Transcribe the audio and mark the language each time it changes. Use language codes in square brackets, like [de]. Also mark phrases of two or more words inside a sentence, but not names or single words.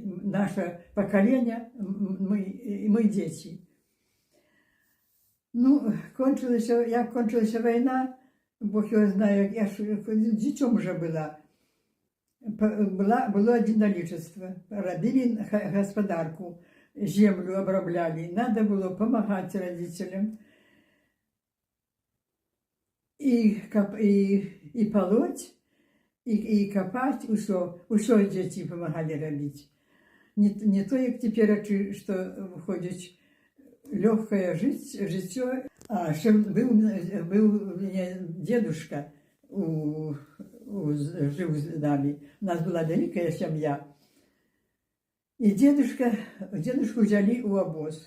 [uk] Наше покоління, ми діти. Ну, як кончилася війна, Бог його знає, я ж дітям вже була. [ru] Было единоличество. [uk] Робили господарку, землю обробляли. [ru] Надо было помогать родителям. И полоть, и копать, усё дети помогали робить. Не то, як теперь, что выходит легкое житье. А ще был у меня дедушка, жил с нами. У нас была великая семья. И дедушку взяли в обоз.